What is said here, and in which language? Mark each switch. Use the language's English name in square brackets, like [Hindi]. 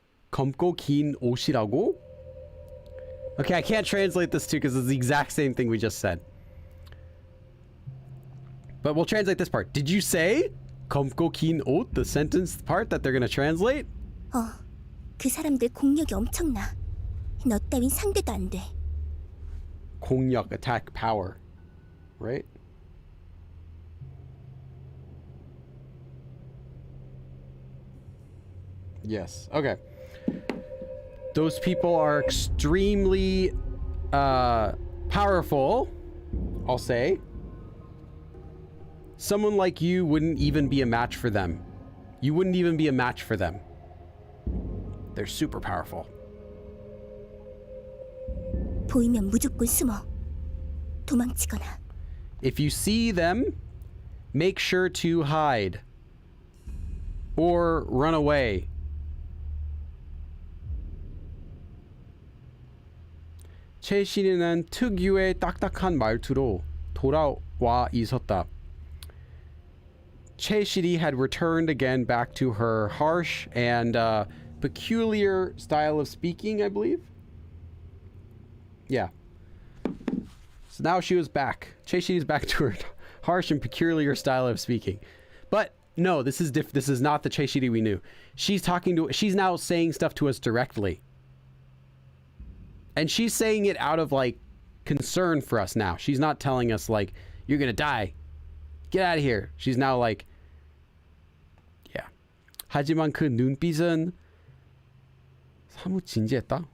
[Korean] 검고 긴 옷이라고? [English] Okay, I can't translate this too because it's the exact same thing we just said. But we'll translate this part. Did you say [Korean] 검고 긴 옷, [English] the sentence part that they're going to translate? [Korean] 그 사람들 공력이 엄청나. 너 따윈 상대도 안 돼. [English] 공력, attack, power. Right? Yes. Okay. Those people are extremely powerful, I'll say. Someone like you wouldn't even be a match for them. You wouldn't even be a match for them. They're super powerful. [Korean] 보이면 무조건 숨어. 도망치거나. [English] If you see them, make sure to hide. Or run away. [Korean] 최신이는 특유의 딱딱한 말투로 돌아와 있었다. [English] Che had returned again back to her harsh and peculiar style of speaking, I believe. Yeah. So now she was back. Che is back to her harsh and peculiar style of speaking. But no, this is not the Che we knew. She's now saying stuff to us directly. And she's saying it out of like concern for us now. She's not telling us like, you're gonna die. Get out of here. She's now like, yeah. [Korean] 하지만 그 눈빛은 사뭇 진지했다?